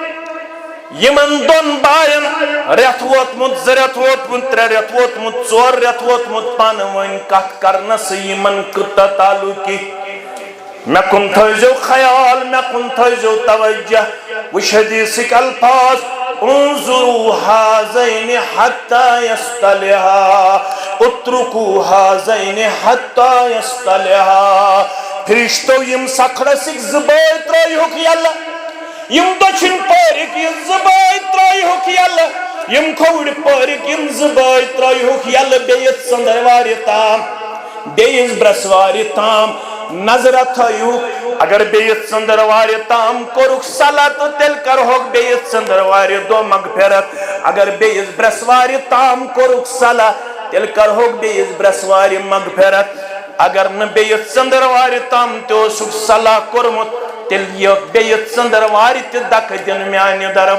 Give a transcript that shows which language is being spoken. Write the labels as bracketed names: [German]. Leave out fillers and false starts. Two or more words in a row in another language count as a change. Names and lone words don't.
[Kashmiri] یمن دۄن باین رٮ۪تھ ووتمُت زٕ رٮ۪تھ ووتمُت ترٛےٚ رٮ۪تھ ووتمُت ژور رٮ۪تھ ووتمُت پانہٕ ؤنۍ کتھ کرنسٕے یمن کۭژاہ تعلُقی مےٚ کُن تھٲیزیو خیال مےٚ کُن تھٲیزیو توجہ وٕچھ حدیثٕکۍ الفاظ [Arabic] انظروا هذين حتى يصطلحا اتركوا هذين حتى يصطلحا [Kashmiri] فرشتو یم سکھڑسک زبٲے ترٲیہُکھ یلہٕ یم دٔچھِنۍ پٲرِکۍ یم زبٲے ترٲیہُکھ یلہٕ یم کھووٕرۍ پٲرِکۍ یم زبٲے ترٲیہُکھ یلہٕ بیٚیہِ ژندروارِ تام بیٚیِس برسوارِ تام نظر تھٲیِو اگر بیٚیہِ ژندروارِ تام کوٚرُکھ صلاح تہٕ تیٚلہِ کرہوکھ بیٚیہِ ژندروارِ دۄہ مغفرت اگر بیٚیِس برسوارِ تام کوٚرُکھ صلاح تیٚلہِ کرہوکھ بیٚیِس برسوارِ مغفرت اگر نہٕ بیٚیِس ژندروارِ تام تہِ اوسُکھ صلاح کوٚرمُت تیٚلہِ یِیہِ بیٚیہِ ژندروارِ تہِ دکہٕ دِنہٕ میانہِ